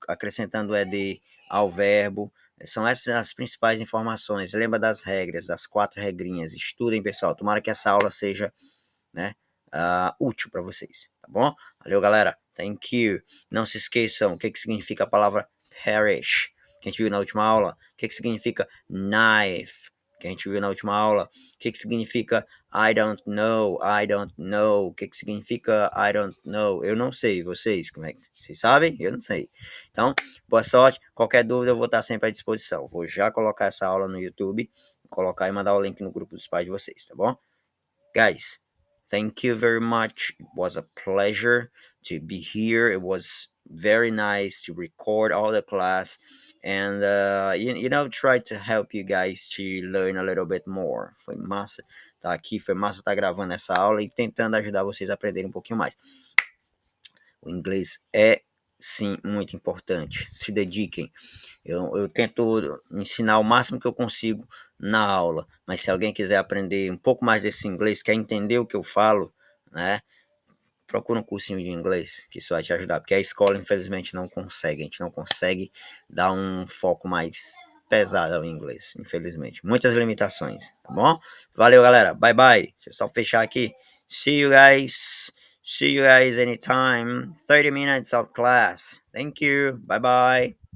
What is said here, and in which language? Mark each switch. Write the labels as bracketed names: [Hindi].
[Portuguese] Acrescentando o ed ao verbo. São essas as principais informações. Lembra das regras, das 4 regrinhas. Estudem, pessoal. Tomara que essa aula seja, né, útil para vocês, tá bom? Valeu, galera. [English] Thank you. [Portuguese] Não se esqueçam o que significa a palavra perish, que a gente viu na última aula. O que significa knife, que a gente viu na última aula. O que significa [English] I don't know, I don't know. [Portuguese] O que significa [English] I don't know? [Portuguese] Eu não sei, vocês, como é que vocês sabem? Eu não sei. Então, boa sorte. Qualquer dúvida eu vou estar sempre à disposição. Vou já colocar essa aula no YouTube, colocar e mandar o link no grupo dos pais de vocês, tá bom? [English] Guys, thank you very much. It was a pleasure to be here. It was very nice to record all the class and try to help you guys to learn a little bit more. [Portuguese] Foi massa tá aqui, foi massa estar gravando essa aula e tentando ajudar vocês a aprenderem um pouquinho mais. O inglês é Sim, muito importante. Se dediquem. Eu tento ensinar o máximo que eu consigo na aula, mas se alguém quiser aprender um pouco mais desse inglês, quer entender o que eu falo, né? Procura um cursinho de inglês, que isso vai te ajudar, porque a escola, infelizmente, não consegue. A gente não consegue dar um foco mais pesado ao inglês, infelizmente. Muitas limitações, tá bom? Valeu, galera. [English] Bye, bye. [Portuguese] Deixa eu só fechar aqui. [English] See you guys. See you guys anytime. 30 minutes of class. Thank you. Bye, bye.